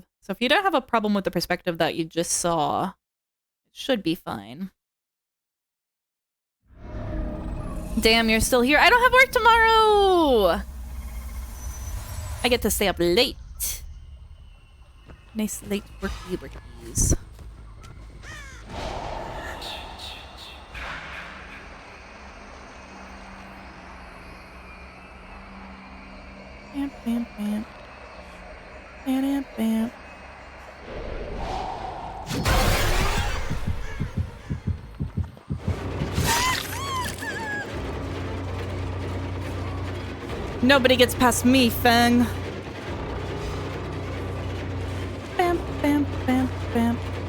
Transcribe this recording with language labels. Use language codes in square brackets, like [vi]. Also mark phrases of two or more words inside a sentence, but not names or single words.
[en] So if you don't have a problem with the perspective that you just saw, it should be fine. Damn, you're still here. I don't have work tomorrow! I get to stay up late. Nice late workies. Bam, bam, bam. Bam, bam, bam. Nobody gets past me, Feng. Bam, bam, bam, bam.